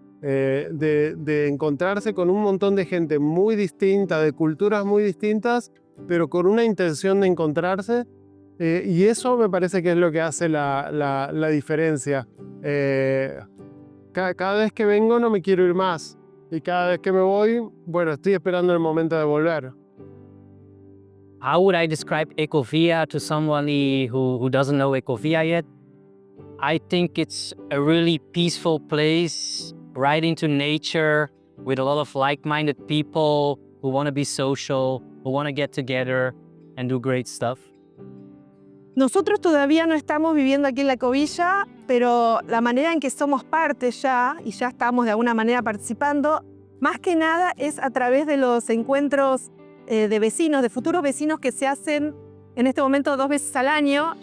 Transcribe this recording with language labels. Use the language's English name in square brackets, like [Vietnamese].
[Spanish] De encontrarse con un montón de gente muy distinta, de culturas muy distintas, pero con una intención de encontrarse. Y eso me parece que es lo que hace la diferencia. Cada vez que vengo no me quiero ir más. Y cada vez que me voy, bueno, estoy esperando el momento de volver. [English] How would I describe Ecovia to someone who doesn't know Ecovia yet? I think it's a really peaceful place, right into nature, with a lot of like-minded people who want to be social, who want to get together and do great stuff. [Spanish] Nosotros todavía no estamos viviendo aquí en la Ecovilla, pero la manera en que somos parte ya, y ya estamos de alguna manera participando, más que nada es a través de los encuentros de vecinos, de futuros vecinos que se hacen en este momento 2 veces al año.